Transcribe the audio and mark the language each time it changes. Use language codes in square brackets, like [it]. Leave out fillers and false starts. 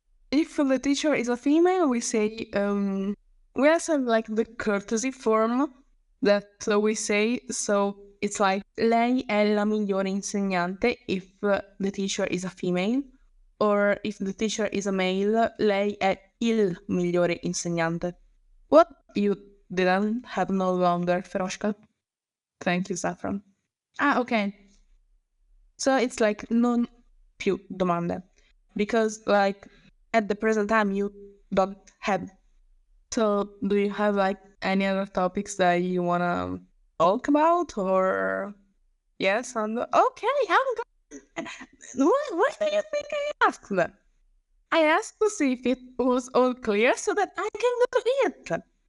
[en] If the teacher is a female, we say, we also have like the courtesy form that we say, so it's like, [it] lei è la migliore insegnante [en] if the teacher is a female, or if the teacher is a male, [it] lei è il migliore insegnante. [en] What? You didn't have no longer, Feroshka? Thank you, Saffron. Ah, okay. So it's like [it] non più domande. [en] Because like at the present time you don't have. So do you have like any other topics that you wanna talk about or yes? Okay, I'm good. What do you think I asked them? I asked to see if it was all clear so that I can go to it.